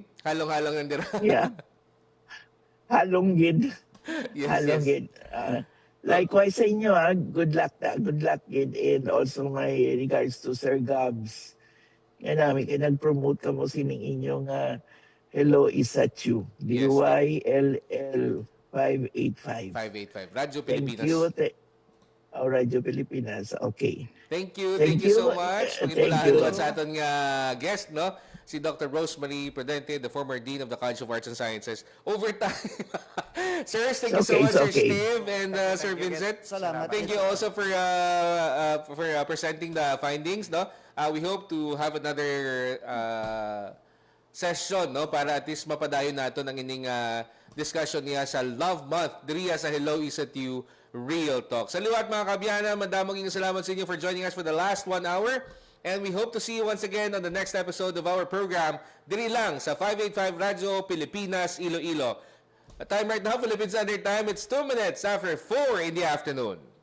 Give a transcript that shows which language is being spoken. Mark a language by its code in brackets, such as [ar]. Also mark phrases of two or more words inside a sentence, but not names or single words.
[hil] Halong-halong nandira. Yeah. Halong gid. Halong gid. [en] Likewise [hil] sa inyo, [en] good luck gid, and also my regards to Sir Gabs. [hil] Nga namin kayo nag-promote ka mo sining inyong Hello Is It You. DYLL 585. 585. Radyo Pilipinas. [en] Thank you. Radyo Pilipinas. Okay. Thank you so much. [hil] Pagibulahan sa aton nga guest, no? Si Dr. Rosemary Prudente, [en] the former Dean of the College of Arts and Sciences. Overtime. Sirs, thank you so much, Sir Steve and Sir Vincent. Salamat. Thank you also for presenting the findings, no? We hope to have another session, [hil] no, para [en] at least [hil] mapadayon nato ng ining discussion niya sa Love Month diriya sa Hello Is It You Real Talk. Sa liwat mga kabyana, madamong salamat sa inyo [en] for joining us for the last 1 hour. And we hope to see you once again on the next episode of our program, [hil] diri lang sa [en] 585 Radyo Pilipinas, Iloilo. The time right now, Philippine Standard Time, it's 2 minutes after 4 in the afternoon.